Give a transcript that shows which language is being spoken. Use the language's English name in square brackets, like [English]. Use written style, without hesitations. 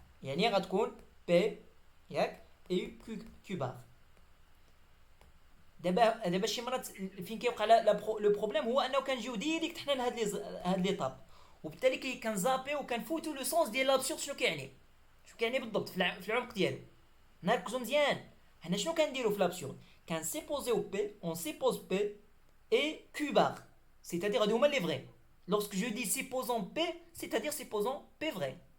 [Arabic] يعني غتكون P ياك [French] et Q bar. [Arabic] دابا شي مرات فين كيوقع لو بروبليم هو انه كنجيو ديريكت حنا لهاد ليطاب وبالتالي كنزابيو وكنفوتو لو سونس ديال لابسورد. شنو كيعني بالضبط في العمق ديالو. نركزوا مزيان. حنا شنو كنديرو في لابسورد؟ كنسيبوزيو بي، اون سيبوز بي [French] et Q bar, c'est-à-dire [Arabic] هادو هما لي فري. [French] Lorsque je dis supposons P, c'est-à-dire supposons P vrai.